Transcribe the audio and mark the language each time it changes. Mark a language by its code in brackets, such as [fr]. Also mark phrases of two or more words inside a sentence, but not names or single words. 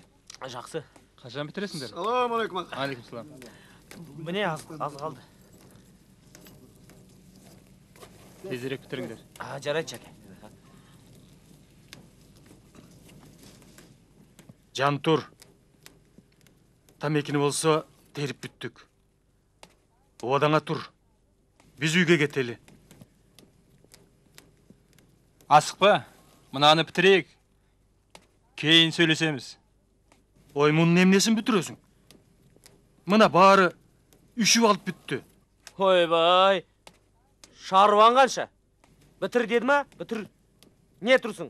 [kk] Жақсы. Қашан бітіресіңдер? Саламалейкум. Алейкум салам. Міне аз қалды. Тезірек бітіріңдер. Жарайды, Жаке. Жантур. [ky] Тамекини болсо терип бүттүк. Обадаңа тур. Биз үйгө кетели. [kk] Асықпа, мынаны бітірейік. Кейін сөйлесеміз. [ky] Ой, мұның эмнесин бүтүрөсүң? Мына баары үшүп алып бүттү. [kk] Ойбай. Шаруаң қанша? Бітір деді ма? Бітір. Не тұрсың?